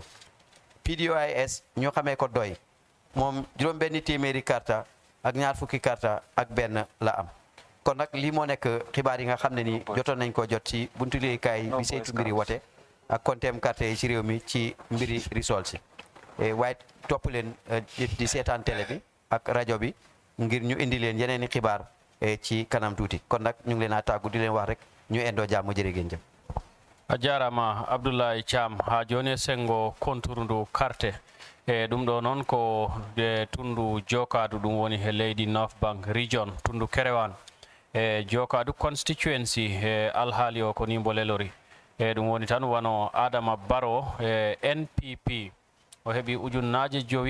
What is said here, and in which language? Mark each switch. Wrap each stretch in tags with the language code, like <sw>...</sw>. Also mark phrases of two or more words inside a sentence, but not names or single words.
<wo>PDOIS ñoo xamee ko doy moom juróom-benni téeméeri karta ak ñaar fukki karta ak benn la am kon nag lii moo nekk xibaar yi nga xam ne ni jotoon nañ ko jot ci buntu liggéeykaay bi saytu mbiri wote ak konteem carte yi ci réew mi ci mbiri results yi waaye topp leen di seetaan télé bi ak rajo bi ngir ñu indi leen yeneen i xibaar ci kanam tuuti kon nag ñu ngi leen a tàggu di leen wax rek ñu indoo jàmm jërë ngeen jëf</wo> <ff>a jarama Abdoulaye Cham ha joni sengo konturundu carte ɗum ɗo noon ko tundu Jokadu ɗum woni he leydi North Bank region tundu Kerewan Jokadu constituency alhaali o ko ni mbo lelori ɗum woni tan wano Adama Barrow NPP o heɓi ujunnaje</ff>